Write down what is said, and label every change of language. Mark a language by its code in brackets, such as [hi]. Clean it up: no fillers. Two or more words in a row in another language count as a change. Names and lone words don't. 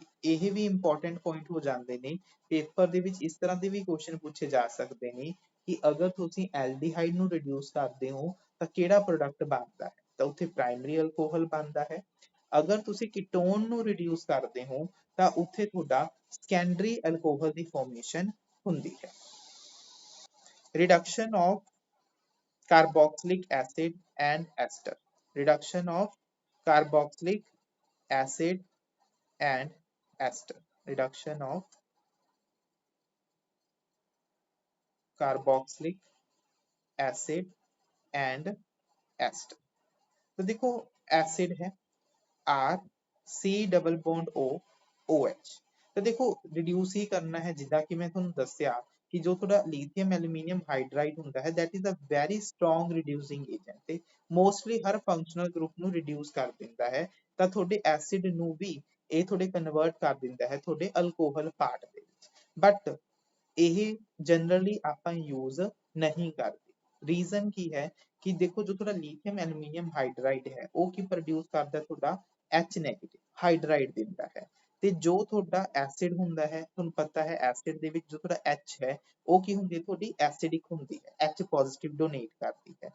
[pa] ਇਹ ਵੀ [en] important point [pa] ਹੋ ਜਾਂਦੇ ਨੇ ਪੇਪਰ ਦੇ ਵਿੱਚ, ਇਸ ਤਰ੍ਹਾਂ ਦੇ ਵੀ ਕੁਐਸਚਨ ਪੁੱਛੇ ਜਾ ਸਕਦੇ ਨੇ ਕਿ ਅਗਰ ਤੁਸੀਂ ਐਲਡੀਹਾਈਡ ਨੂੰ ਰਿਡਿਊਸ ਕਰਦੇ ਹੋ ਤਾਂ ਕਿਹੜਾ ਪ੍ਰੋਡਕਟ ਬਣਦਾ ਹੈ, ਤਾਂ ਉੱਥੇ [en] primary alcohol [pa] ਬਣਦਾ ਹੈ। ਅਗਰ ਤੁਸੀਂ ਕੀਟੋਨ ਨੂੰ ਰਿਡਿਊਸ ਕਰਦੇ ਹੋ ਤਾਂ ਉੱਥੇ ਤੁਹਾਡਾ [en] secondary alcohol [pa] ਦੀ ਫਾਰਮੇਸ਼ਨ ਹੁੰਦੀ ਹੈ। [en] reduction of carboxylic acid and ester, reduction of carboxylic acid and ester, reduction of carboxylic acid and ester। [hi] तो देखो एसिड है आर सी [en] double bond [hi] ओ ओ एच। तो देखो रिड्यूस ही करना है जिदा कि मैं [pa] ਤੁਹਾਨੂੰ ਦੱਸਿਆ ਕਿ ਜੋ ਤੁਹਾਡਾ [en] lithium aluminium hydride [pa] ਹੁੰਦਾ ਹੈ [en] that is a very strong reducing agent [pa] ਤੇ ਮੋਸਟਲੀ ਹਰ [en] functional group [pa] ਨੂੰ ਰਿਡਿਊਸ ਕਰ ਦਿੰਦਾ ਹੈ, ਤਾਂ ਤੁਹਾਡੇ ਐਸਿਡ ਨੂੰ ਵੀ ਇਹ ਤੁਹਾਡੇ ਕਨਵਰਟ ਕਰ ਦਿੰਦਾ ਹੈ ਤੁਹਾਡੇ [en] alcohol part [pa] ਦੇ ਵਿੱਚ। ਬਟ ਇਹ ਜਨਰਲੀ ਆਪਾਂ ਯੂਜ਼ ਨਹੀਂ ਕਰਦੇ। ਰੀਜ਼ਨ ਕੀ ਹੈ ਕਿ ਦੇਖੋ ਜੋ ਤੁਹਾਡਾ [en] lithium aluminium hydride [pa] ਹੈ ਉਹ ਕੀ ਪ੍ਰੋਡਿਊਸ ਕਰਦਾ ਤੁਹਾਡਾ [en] H negative hydride [pa] ਦਿੰਦਾ ਹੈ, ਤੇ ਜੋ ਤੁਹਾਡਾ ਐਸਿਡ ਹੁੰਦਾ ਹੈ ਤੁਹਾਨੂੰ ਪਤਾ ਹੈ ਐਸਿਡ ਦੇ ਵਿੱਚ ਜੋ ਤੁਹਾਡਾ H ਹੈ ਉਹ ਕੀ ਹੁੰਦੀ ਹੈ ਤੁਹਾਡੀ ਐਸਿਡਿਕ ਹੁੰਦੀ ਹੈ, [en] H positive donate [pa] ਕਰਦੀ ਹੈ।